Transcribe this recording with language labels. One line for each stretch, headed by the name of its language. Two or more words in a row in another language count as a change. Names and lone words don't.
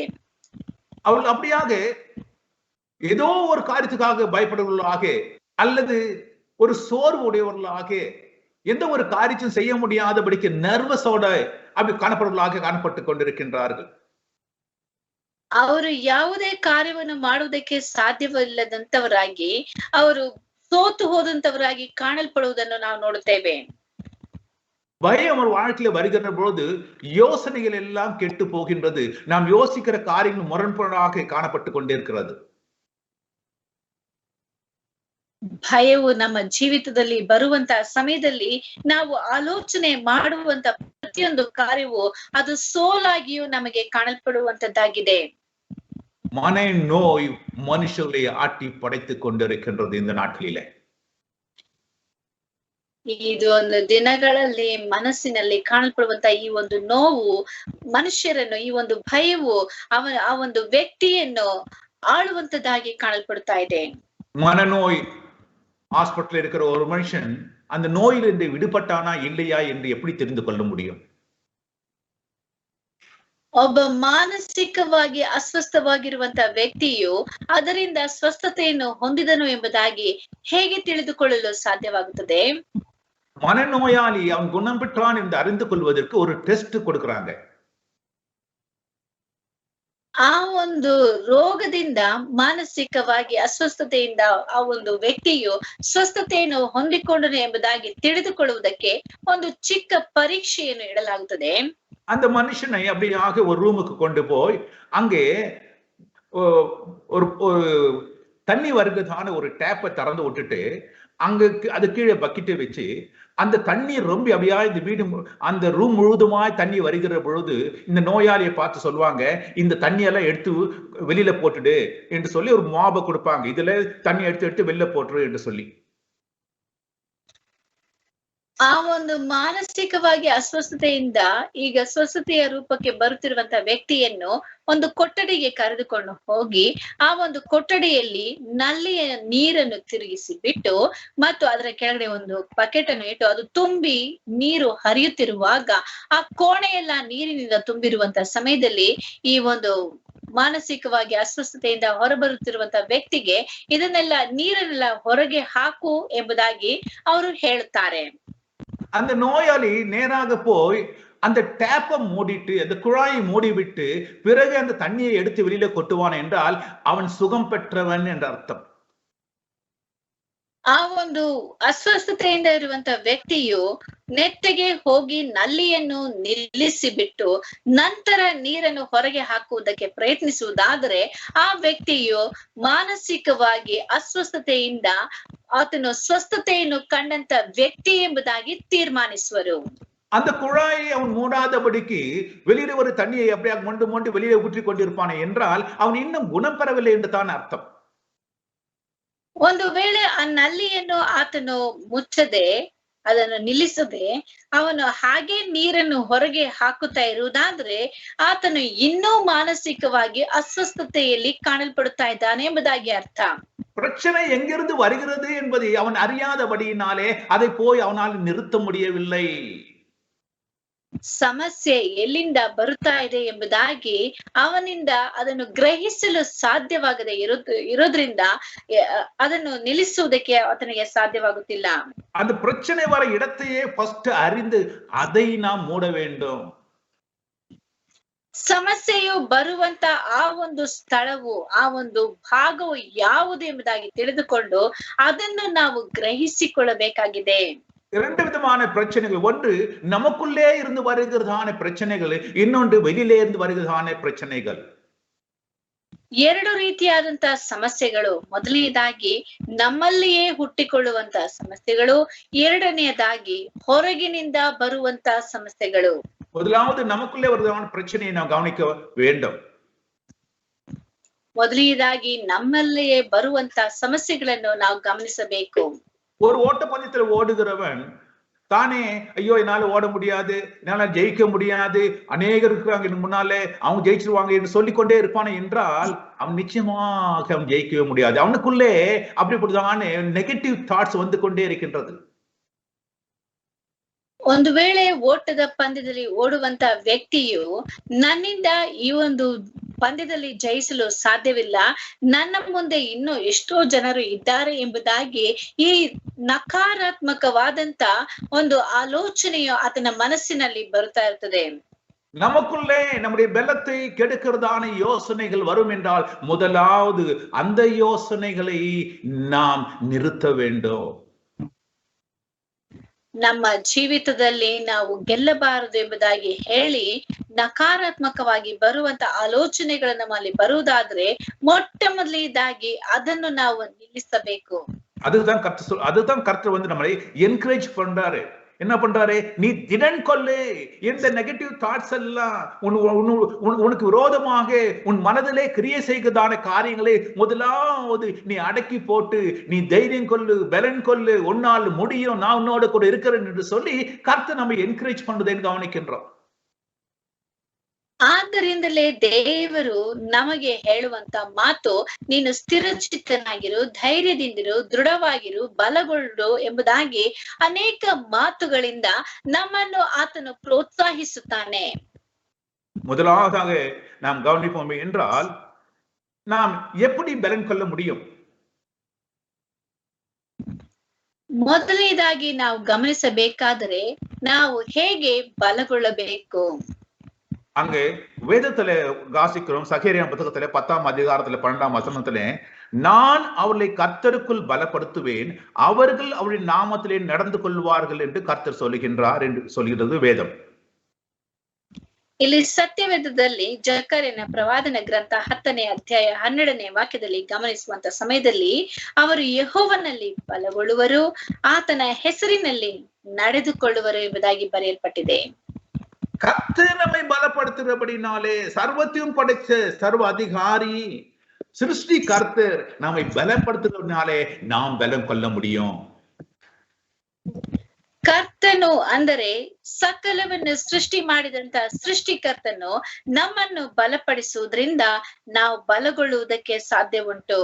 Tamil: அவர்கள் அப்படியாக ஏதோ ஒரு காரியத்துக்காக பயப்படுவர்களாக அல்லது ஒரு சோர்வு உடையவர்களாக எந்த ஒரு காரியத்தையும் செய்ய முடியாதபடிக்கு நர்வஸோட அப்படி காணப்பட்டுக் கொண்டிருக்கின்றார்கள்.
Kannada: ಅವರು ಯಾವುದೇ ಕಾರ್ಯವನ್ನು ಮಾಡುವುದಕ್ಕೆ ಸಾಧ್ಯವಿಲ್ಲದಂತವರಾಗಿ ಅವರು ಸೋತು ಹೋದಂತವರಾಗಿ ಕಾಣಲ್ಪಡುವುದನ್ನು ನಾವು ನೋಡುತ್ತೇವೆ.
Tamil: பயம் ஒரு வாழ்க்கையில வருகின்ற பொழுது யோசனைகள் எல்லாம் கெட்டு போகின்றது. நாம் யோசிக்கிற காரியங்கள் முரண்பாடாக காணப்பட்டு கொண்டிருக்கிறது.
Kannada: ಭಯವು ನಮ್ಮ ಜೀವಿತದಲ್ಲಿ ಬರುವಂತಹ ಸಮಯದಲ್ಲಿ ನಾವು ಆಲೋಚನೆ ಮಾಡುವಂತ ಪ್ರತಿಯೊಂದು ಕಾರ್ಯವು ಅದು ಸೋಲಾಗಿಯೂ ನಮಗೆ ಕಾಣಲ್ಪಡುವಂತದ್ದಾಗಿದೆ.
Tamil: மனநோய் மனுஷர்களை ஆட்டி படைத்துக் கொண்டிருக்கின்றது இந்த நாட்களிலே.
Kannada: ಇದು ಒಂದು ದಿನಗಳಲ್ಲಿ ಮನಸ್ಸಿನಲ್ಲಿ ಕಾಣಲ್ಪಡುವಂತ ಈ ಒಂದು ನೋವು ಮನುಷ್ಯರನ್ನು, ಈ ಒಂದು ಭಯವು ಆ ಒಂದು ವ್ಯಕ್ತಿಯನ್ನು ಆಳುವಂತದ್ದಾಗಿ ಕಾಣಲ್ಪಡ್ತಾ ಇದೆ.
Tamil: மனநோய் ஹாஸ்பிட்டல் இருக்கிற ஒரு மனுஷன் அந்த நோயிலிருந்து விடுபட்டானா இல்லையா என்று எப்படி தெரிந்து கொள்ள முடியும்?
Kannada: ಒಬ್ಬ ಮಾನಸಿಕವಾಗಿ ಅಸ್ವಸ್ಥವಾಗಿರುವಂತಹ ವ್ಯಕ್ತಿಯು ಅದರಿಂದ ಸ್ವಸ್ಥತೆಯನ್ನು ಹೊಂದಿದನು ಎಂಬುದಾಗಿ ಹೇಗೆ ತಿಳಿದುಕೊಳ್ಳಲು ಸಾಧ್ಯವಾಗುತ್ತದೆ?
Tamil: மனநோயாளி அவன் குணம் பெற்றான் என்று அறிந்து கொள்வதற்கு ஒரு டெஸ்ட் கொடுக்கறாங்க.
Kannada: ಆ ಒಂದು ರೋಗದಿಂದ, ಮಾನಸಿಕವಾಗಿ ಅಸ್ವಸ್ಥತೆಯಿಂದ ಆ ಒಂದು ವ್ಯಕ್ತಿಯು ಸ್ವಸ್ಥತೆಯನ್ನು ಹೊಂದಿಕೊಂಡನು ಎಂಬುದಾಗಿ ತಿಳಿದುಕೊಳ್ಳುವುದಕ್ಕೆ ಒಂದು ಚಿಕ್ಕ ಪರೀಕ್ಷೆಯನ್ನು ಇಡಲಾಗುತ್ತದೆ.
Tamil: அந்த மனுஷனை அப்படியாக ஒரு ரூமுக்கு கொண்டு போய் அங்கே ஒரு தண்ணி வருகிறதான ஒரு டேப்பை திறந்து விட்டுட்டு அங்க அது கீழே பக்கெட்டை வச்சு அந்த தண்ணீர் ரொம்ப அப்படியா இந்த வீடு அந்த ரூம் முழுதுமாய் தண்ணி வருகிற பொழுது இந்த நோயாளியை பார்த்து சொல்லுவாங்க, இந்த தண்ணியெல்லாம் எடுத்து வெளியில போட்டுடு என்று சொல்லி ஒரு மாபை கொடுப்பாங்க. இதுல தண்ணி எடுத்து வெளியில போட்டுரு என்று சொல்லி.
Kannada: ಆ ಒಂದು ಮಾನಸಿಕವಾಗಿ ಅಸ್ವಸ್ಥತೆಯಿಂದ ಈಗ ಸ್ವಸ್ಥತೆಯ ರೂಪಕ್ಕೆ ಬರುತ್ತಿರುವಂತಹ ವ್ಯಕ್ತಿಯನ್ನು ಒಂದು ಕೊಠಡಿಗೆ ಕರೆದುಕೊಂಡು ಹೋಗಿ ಆ ಒಂದು ಕೊಠಡಿಯಲ್ಲಿ ನಲ್ಲಿಯ ನೀರನ್ನು ತಿರುಗಿಸಿ ಬಿಟ್ಟು ಮತ್ತು ಅದರ ಕೆಳಗಡೆ ಒಂದು ಬಕೆಟ್ ಅನ್ನು ಇಟ್ಟು ಅದು ತುಂಬಿ ನೀರು ಹರಿಯುತ್ತಿರುವಾಗ ಆ ಕೋಣೆಯೆಲ್ಲ ನೀರಿನಿಂದ ತುಂಬಿರುವಂತಹ ಸಮಯದಲ್ಲಿ ಈ ಒಂದು ಮಾನಸಿಕವಾಗಿ ಅಸ್ವಸ್ಥತೆಯಿಂದ ಹೊರಬರುತ್ತಿರುವಂತಹ ವ್ಯಕ್ತಿಗೆ ಇದನ್ನೆಲ್ಲ ನೀರನ್ನೆಲ್ಲ ಹೊರಗೆ ಹಾಕು ಎಂಬುದಾಗಿ ಅವರು ಹೇಳುತ್ತಾರೆ.
Tamil: அந்த நோயாளி நேராக போய் அந்த டேப்பை மூடிட்டு அந்த குழாயை மூடிவிட்டு பிறகு அந்த தண்ணியை எடுத்து வெளியில கொட்டுவான் என்றால் அவன் சுகம் பெற்றவன் என்ற அர்த்தம்.
Kannada: ಆ ಒಂದು ಅಸ್ವಸ್ಥತೆಯಿಂದ ಇರುವಂತ ವ್ಯಕ್ತಿಯು ನೆಟ್ಟಗೆ ಹೋಗಿ ನಲ್ಲಿಯನ್ನು ನಿಲ್ಲಿಸಿ ಬಿಟ್ಟು ನಂತರ ನೀರನ್ನು ಹೊರಗೆ ಹಾಕುವುದಕ್ಕೆ ಪ್ರಯತ್ನಿಸುವುದಾದರೆ ಆ ವ್ಯಕ್ತಿಯು ಮಾನಸಿಕವಾಗಿ ಅಸ್ವಸ್ಥತೆಯಿಂದ ಆತನು ಸ್ವಸ್ಥತೆಯನ್ನು ಕಂಡಂತ ವ್ಯಕ್ತಿ ಎಂಬುದಾಗಿ ತೀರ್ಮಾನಿಸುವರು.
Tamil: அந்த குழாயை அவன் மூடாதபடிக்கு வெளியில ஒரு தண்ணியை அப்படியே மொண்டு வெளியில ஊற்றி கொண்டிருப்பானே என்றால் அவன் இன்னும் குணம் பெறவில்லை என்று தான் அர்த்தம்.
Kannada: ಒಂದು ವೇಳೆ ಆ ನಲ್ಲಿಯನ್ನು ಆತನು ಮುಚ್ಚದೆ ಅದನ್ನು ನಿಲ್ಲಿಸದೆ ಅವನು ಹಾಗೆ ನೀರನ್ನು ಹೊರಗೆ ಹಾಕುತ್ತಾ ಇರುವುದಾದ್ರೆ ಆತನು ಇನ್ನೂ ಮಾನಸಿಕವಾಗಿ ಅಸ್ವಸ್ಥತೆಯಲ್ಲಿ ಕಾಣಲ್ಪಡುತ್ತಾ ಇದ್ದಾನೆ ಎಂಬುದಾಗಿ ಅರ್ಥ.
Tamil: பிரச்சனை எங்கிருந்து வருகிறது என்பதை அவன் அறியாதபடியினாலே அதை போய் அவனால் நிறுத்த முடியவில்லை.
Kannada: ಸಮಸ್ಯೆ ಎಲ್ಲಿಂದ ಬರುತ್ತಾ ಇದೆ ಎಂಬುದಾಗಿ ಅವನಿಂದ ಅದನ್ನು ಗ್ರಹಿಸಲು ಸಾಧ್ಯವಾಗದೆ ಇರೋದ್ರಿಂದ ಅದನ್ನು ನಿಲ್ಲಿಸುವುದಕ್ಕೆ ಆತನಿಗೆ ಸಾಧ್ಯವಾಗುತ್ತಿಲ್ಲ.
Tamil: அந்த பிரச்சனை வர இடத்தையே ஃபர்ஸ்ட் அறிந்து அதை நாம் மூட வேண்டும்.
Kannada: ಸಮಸ್ಯೆಯು ಬರುವಂತ ಆ ಒಂದು ಸ್ಥಳವು, ಆ ಒಂದು ಭಾಗವು ಯಾವುದು ಎಂಬುದಾಗಿ ತಿಳಿದುಕೊಂಡು ಅದನ್ನು ನಾವು ಗ್ರಹಿಸಿಕೊಳ್ಳಬೇಕಾಗಿದೆ.
Tamil: இரண்டு விதமான பிரச்சனைகள். ஒன்று நமக்குள்ளே இருந்து வருகிறதான பிரச்சனைகள், இன்னொன்று வெளியிலே இருந்து வருகிறதான பிரச்சனைகள்.
Kannada: ಎರಡು ರೀತಿಯಾದಂತಹ ಸಮಸ್ಯೆಗಳು. ಮೊದಲನೇದಾಗಿ ನಮ್ಮಲ್ಲಿಯೇ ಹುಟ್ಟಿಕೊಳ್ಳುವಂತ ಸಮಸ್ಯೆಗಳು, ಎರಡನೆಯದಾಗಿ ಹೊರಗಿನಿಂದ ಬರುವಂತ ಸಮಸ್ಯೆಗಳು.
Tamil: முதலாவது நமக்குள்ளே வருகிறதான பிரச்சனையை நாம் கவனிக்க வேண்டும்.
Kannada: ಮೊದಲನೇದಾಗಿ ನಮ್ಮಲ್ಲಿಯೇ ಬರುವಂತ ಸಮಸ್ಯೆಗಳನ್ನು ನಾವು ಗಮನಿಸಬೇಕು.
Tamil: ஒரு ஓட்டப்பந்தயத்தில் ஓடுகிறவன் தானே ஐயோ என்னால ஓட முடியாது, என்னால ஜெயிக்க முடியாது, அநேகர் இருக்கிறாங்க முன்னாலே, அவங்க ஜெயிச்சிருவாங்க என்று சொல்லிக்கொண்டே இருப்பானே என்றால் அவன் நிச்சயமாக அவன் ஜெயிக்கவே முடியாது. அவனுக்குள்ளே அப்படிப்பட்டதான
English: negative thoughts
Tamil: வந்து கொண்டே இருக்கின்றது.
Kannada: ಒಂದು ವೇಳೆ ಓಟದ ಪಂದ್ಯದಲ್ಲಿ ಓಡುವಂತ ವ್ಯಕ್ತಿಯು ನನ್ನಿಂದ ಈ ಒಂದು ಪಂದ್ಯದಲ್ಲಿ ಜಯಿಸಲು ಸಾಧ್ಯವಿಲ್ಲ, ನನ್ನ ಮುಂದೆ ಇನ್ನೂ ಎಷ್ಟೋ ಜನರು ಇದ್ದಾರೆ ಎಂಬುದಾಗಿ ಈ ನಕಾರಾತ್ಮಕವಾದಂತ ಒಂದು ಆಲೋಚನೆಯು ಆತನ ಮನಸ್ಸಿನಲ್ಲಿ ಬರುತ್ತಾ ಇರ್ತದೆ.
Tamil: நமக்குள்ளே நம்முடைய பலத்தை கெடுக்கிறதான யோசனைகள் வரும் என்றால் முதலாவது அந்த யோசனைகளை நாம் நிறுத்த வேண்டும்.
Kannada: ನಮ್ಮ ಜೀವಿತದಲ್ಲಿ ನಾವು ಗೆಲ್ಲಬಾರದು ಎಂಬುದಾಗಿ ಹೇಳಿ ನಕಾರಾತ್ಮಕವಾಗಿ ಬರುವಂತ ಆಲೋಚನೆಗಳು ನಮ್ಮಲ್ಲಿ ಬರುವುದಾದ್ರೆ ಮೊಟ್ಟ ಮೊದಲನೇದಾಗಿ ಅದನ್ನು ನಾವು ನಿಲ್ಲಿಸಬೇಕು.
Tamil: அதுதான் கர்த்தர் வந்து நம்மளை என்கரேஜ் பண்றாரு. என்ன பண்றாரு? நீ திடன் கொள்ளு, எந்த
English: negative thoughts
Tamil: எல்லாம் உனக்கு விரோதமாக உன் மனதிலே கிரியை செய்கிறதான காரியங்களை முதலாவது நீ அடக்கி போட்டு நீ தைரியம் கொள்ளு, பலன் கொள்ளு, உன்னால் முடியும், நான் உன்னோட கூட இருக்கிறேன் என்று சொல்லி கர்த்தர் நம்ம என்கரேஜ் பண்றதைன்னு கவனிக்கின்றோம்.
Kannada: ಆದ್ದರಿಂದಲೇ ದೇವರು ನಮಗೆ ಹೇಳುವಂತ ಮಾತು, ನೀನು ಸ್ಥಿರಚಿತ್ತನಾಗಿರು, ಧೈರ್ಯದಿಂದಿರು, ದೃಢವಾಗಿರು, ಬಲಗೊಳ್ಳು ಎಂಬುದಾಗಿ ಅನೇಕ ಮಾತುಗಳಿಂದ ನಮ್ಮನ್ನು ಆತನು ಪ್ರೋತ್ಸಾಹಿಸುತ್ತಾನೆ.
Tamil: முதலாவதாக நாம் கவனிப்போம் என்றால் நாம் எப்படி பலன் கொள்ள முடியும்?
Kannada: ಮೊದಲನೇದಾಗಿ ನಾವು ಗಮನಿಸಬೇಕಾದರೆ ನಾವು ಹೇಗೆ ಬಲಗೊಳ್ಳಬೇಕು?
Tamil: அங்கே வேதத்துல வாசிக்கிறோம், சகேரியா புத்தகத்திலே 10ஆம் அதிகாரத்துல 12ஆம் வசனத்திலே, நான் அவர்களை கர்த்தருக்குள் பலப்படுத்துவேன், அவர்கள் அவருடைய நாமத்திலே நடந்து கொள்வார்கள் என்று கர்த்தர் சொல்லுகின்றார் என்று சொல்கிறது வேதம்.
Kannada: ಇಲ್ಲಿ ಸತ್ಯವೇದದಲ್ಲಿ ಜಕರ್ಯನ ಪ್ರವಾದನ ಗ್ರಂಥ 10ನೇ ಅಧ್ಯಾಯ 12ನೇ ವಾಕ್ಯದಲ್ಲಿ ಗಮನಿಸುವಂತ ಸಮಯದಲ್ಲಿ ಅವರು ಯೆಹೋವನಲ್ಲಿ ಬಲಗೊಳ್ಳುವರು, ಆತನ ಹೆಸರಿನಲ್ಲಿ ನಡೆದುಕೊಳ್ಳುವರು ಎಂಬುದಾಗಿ ಬರೆಯಲ್ಪಟ್ಟಿದೆ.
Tamil: கர்த்தர் நம்மை பலப்படுத்துகிறபடினாலே, சர்வத்தையும் படைச்ச சர்வ அதிகாரி சிருஷ்டி கர்த்தர் நம்மை பலப்படுத்துகிறதுனாலே நாம் பலம் கொள்ள முடியும்.
Kannada: ಕರ್ತನು ಅಂದರೆ ಸಕಲವನ್ನು ಸೃಷ್ಟಿ ಮಾಡಿದಂತ ಸೃಷ್ಟಿಕರ್ತನು ನಮ್ಮನ್ನು ಬಲಪಡಿಸುವುದರಿಂದ ನಾವು ಬಲಗೊಳ್ಳುವುದಕ್ಕೆ ಸಾಧ್ಯ ಉಂಟು.